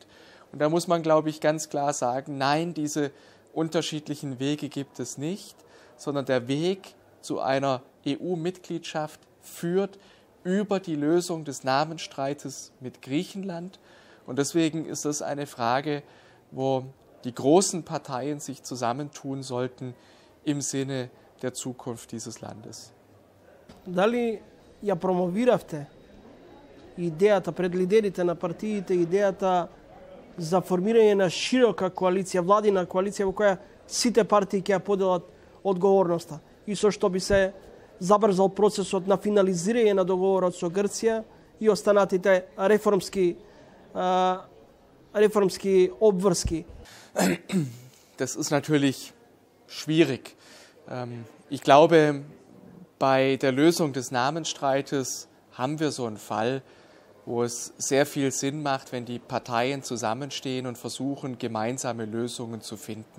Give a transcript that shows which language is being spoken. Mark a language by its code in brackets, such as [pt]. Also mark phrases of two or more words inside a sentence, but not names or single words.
[de] Und da muss man, glaube ich, ganz klar sagen, nein, diese unterschiedlichen Wege gibt es nicht, sondern der Weg zu einer EU-Mitgliedschaft führt über die Lösung des Namensstreites mit Griechenland. Und deswegen ist das eine Frage, wo die großen Parteien sich zusammentun sollten im Sinne der Zukunft dieses Landes. [mk] Дали ја промовиравте идеята пред лидерите на партиите, идеята за формирање на широка коалиција, владина коалиција во која сите партии ќе ја поделат одговорноста и со што би се забрзал процесот на финализирање на договорот со Грција и останатите реформски обврски. [de] Das ist natürlich schwierig. Ich glaube, bei der Lösung des Namensstreites haben wir so einen Fall, wo es sehr viel Sinn macht, wenn die Parteien zusammenstehen und versuchen, gemeinsame Lösungen zu finden.